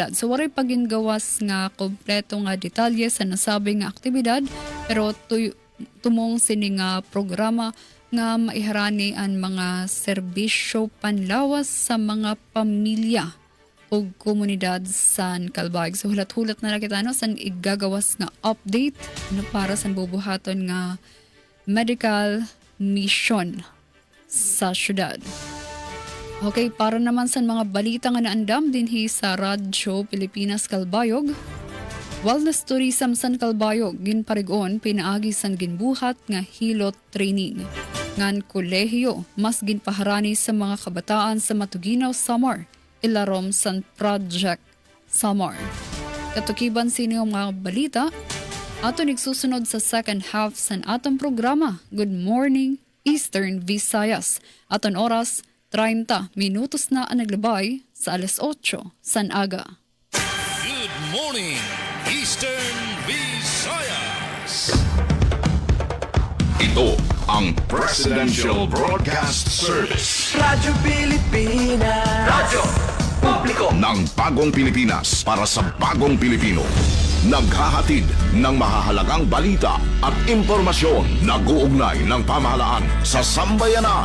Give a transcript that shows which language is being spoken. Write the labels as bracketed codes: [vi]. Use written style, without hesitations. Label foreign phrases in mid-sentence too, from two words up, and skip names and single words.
[war] So waray pagingawas nga kompleto nga detalye sa nasabing nga aktibidad pero tumong sini nga programa nga maiharani ang mga serbisyo panlawas sa mga pamilya o komunidad sa Kalbayog. So hulat-hulat na nakita san igagawas nga update para sa bubuhaton nga [en] medical mission [war] sa syudad. Okay, para naman sa mga balita nga naandam dinhi sa Radyo Pilipinas Kalbayog. [en] Wellness Tourism [war] San Kalbayog ginparigon pinaagi san ginbuhat nga hilot training. Ngan kolehiyo mas ginpaharani sa mga kabataan sa Matuginaw, Samar, ilarom san Project Samar. Katukiban sini mga balita Ato nagsusunod sa [en] second half [war] sa atong programa. [en] Good morning, Eastern Visayas. [war] Aton oras, 30 minutos na ang naglabay sa alas 8 san aga. [en] Good morning, Eastern Visayas. [tl] Ito ang Presidential Broadcast Service. Radyo Pilipinas. Radyo Publiko Ng bagong Pilipinas para sa bagong Pilipino. Naghahatid ng mahahalagang balita at impormasyon na uugnay ng pamahalaan sa sambayanan.